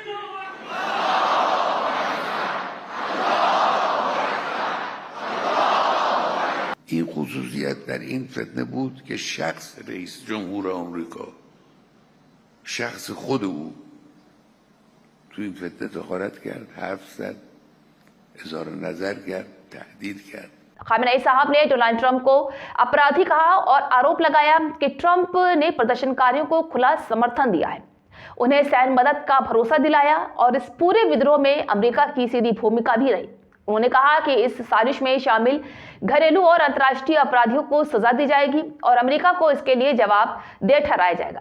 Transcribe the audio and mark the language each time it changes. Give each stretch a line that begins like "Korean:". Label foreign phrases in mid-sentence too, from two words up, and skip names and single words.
Persian: این خصوصیت در این فتنه بود که شخص رئیس جمهور آمریکا، شخص خود او تو این فتنه دخالت کرد، حرف زد، اظهار نظر کرد، تهدید کرد.
Hindi: खामेनेई साहब ने डोनाल्ड ट्रंप को अपराधी कहा और आरोप लगाया कि ट्रंप ने प्रदर्शनकारियों को खुला समर्थन दिया है, उन्हें सैन्य मदद का भरोसा दिलाया और इस पूरे विद्रोह में अमेरिका की सीधी भूमिका भी रही। उन्होंने कहा कि इस साजिश में शामिल घरेलू और अंतर्राष्ट्रीय अपराधियों को सजा दी जाएगी और अमेरिका को इसके लिए जवाबदेह ठहराया जाएगा।